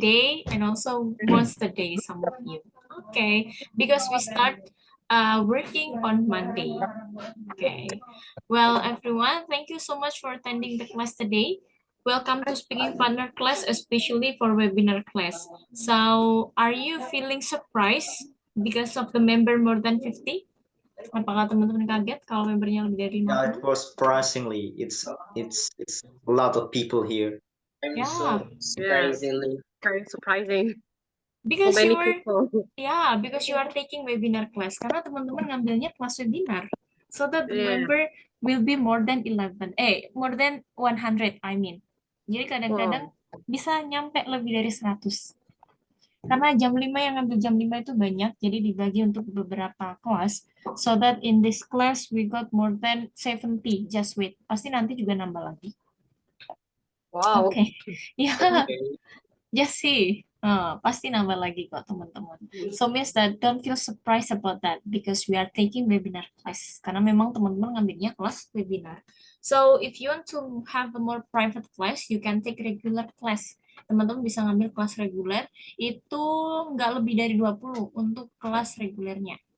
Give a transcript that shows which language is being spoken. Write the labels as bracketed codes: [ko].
[en] day and also monster day, some of you. Okay, because we start working on Monday. Okay. Well, everyone, thank you so much for attending the class today. Welcome to Speaking Partner class, especially for webinar class. So, are you feeling surprised because of the member more than 50? [id] Apakah teman-teman kaget kalau membernya lebih dari [en] Yeah, it was surprisingly. It's a lot of people here. Yeah, Surprisingly. Very surprising. So because many you were people. yeah, because you are taking webinar class. [id] Karena teman-teman ngambilnya kelas webinar. [en] So that the Yeah. member will be more than 11. More than 100, I mean. [id] Jadi kadang-kadang bisa nyampe lebih dari 100. Karena jam 5 yang ngambil jam 5 itu banyak, jadi dibagi untuk beberapa kelas. [en] So that in this class we got more than 70. Just wait. [id] Pasti nanti juga nambah lagi. [en] Wow. [id] Oke. Ya, [en] just see. [id] Pasti nambah lagi kok teman-teman. [en] So means that don't feel surprised about that because we are taking webinar class. [id] Karena memang teman-teman ngambilnya kelas webinar. [en] So if you want to have a more private class, you can take regular class. [id] Teman-teman bisa ngambil kelas reguler, itu nggak lebih dari 20 untuk kelas regulernya.